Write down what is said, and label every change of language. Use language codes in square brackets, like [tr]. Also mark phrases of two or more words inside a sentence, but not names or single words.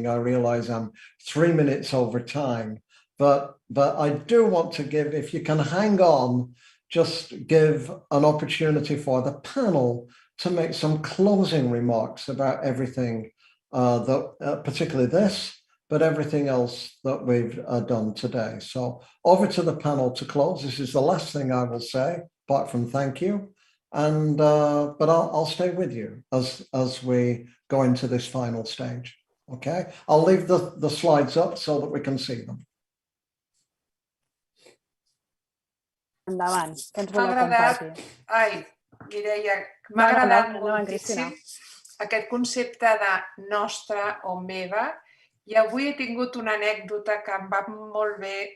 [en] I realize I'm 3 minutes over time, but I do want to give, if you can hang on, just give an opportunity for the panel to make some closing remarks about everything, particularly this, but everything else that we've done today. So over to the panel to close. This is the last thing I will say, apart from thank you. And but I'll stay with you as we go into this final stage. Okay, I'll leave the slides up so that we can see them. [ca] Endavant, que ens voleu compartir. Ai, Mireia, m'ha agradat moltíssim aquest concepte de nostra o meva, i avui he tingut una anècdota que em va molt bé.